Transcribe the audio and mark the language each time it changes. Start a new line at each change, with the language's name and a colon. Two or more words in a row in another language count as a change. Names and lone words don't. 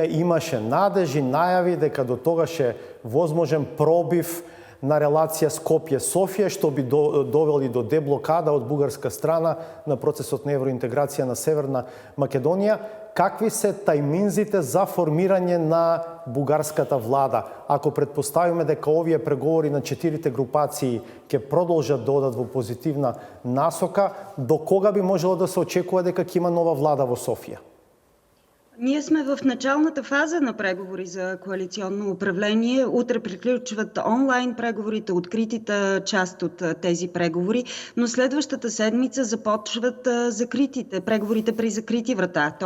Macedonian: Имаше надежи, најави дека до тогаш е возможен пробив на релација Скопје-Софија, што би довели до деблокада од бугарска страна на процесот на евроинтеграција на Северна Македонија. Какви се тајминзите за формирање на бугарската влада? Ако предпоставиме дека овие преговори на 4 групации ќе продолжат да одат во позитивна насока, до кога би можело да се очекува дека ќе има нова влада во Софија?
Bulgarian: Ние сме в началната фаза на преговори за коалиционно управление. Утре приключват онлайн преговорите, откритата част от тези преговори, но следващата седмица започват преговорите при закрити врата, т.е.